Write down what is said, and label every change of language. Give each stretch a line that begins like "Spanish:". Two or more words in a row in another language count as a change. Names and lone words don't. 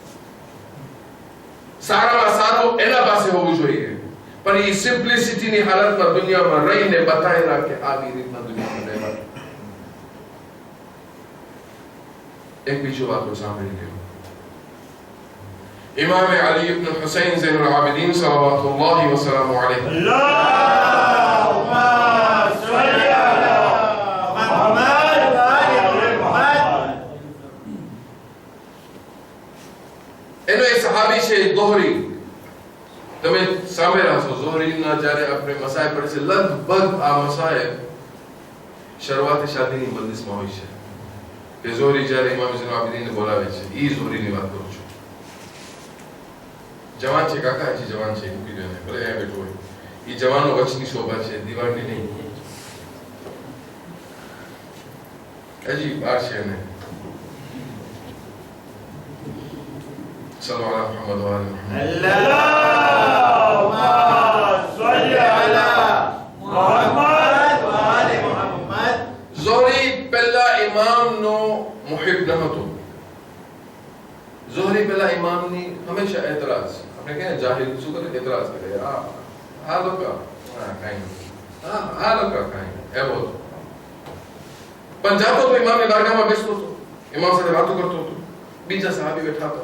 Gujarati: સારામાં સારું એના પાસે હોવું જોઈએ, પણ એ સિમ્પ્લિસિટીની હાલતમાં દુનિયામાં રહીને બતાવેલા કે આવી રીતના દુનિયામાં રહેવા. એક બીજો વાતો સાંભળી ગયો.
Arabic: إمام علي ابن حسين زين العابدين صلى الله وسلم عليه اللهم صل على محمد وآل محمد.
Gujarati: એનો એક સહાબી છે ઝોહરી, તમે સાંભળ્યા છો ઝોહરીના જ્યારે આપણે મસાય પડે છે, લગભગ આ મસાય શરૂઆતી શાદીની મજલિસમાં હોય છે કે ઝોહરી જ્યારે ઇમામ ઝૈનુલ આબિદીનને બોલાવે છે, ઈ ઝોહરીની વાત કરું છું. જવાન છે કાકા, હજી જવાન છે, મૂકી દો એને, ભલે અહીંયા બેઠો હોય. ઈ જવાનો વચની શોભા છે, દિવાળની નહીં. હજી બાર છે એને.
Arabic: صلوا على محمد وآل محمد. اللهم صل على محمد وآل محمد.
Gujarati: ઝોહરી પહેલા ઇમામનો મુહિબ ન હતો. ઝોહરી પહેલા ઇમામની હંમેશા એતરાજ, આપણે કહે જાહિલ શું કરે, એતરાજ કરે, આ લોકો કાંઈ નથી, આ લોકો કાંઈ એવો હતો. પણ જાતો તો ઇમામની બારગાહમાં બેસતો હતો, ઇમામ સાથે વાતો કરતો હતો, બીજા સહાબી બેઠા હતા.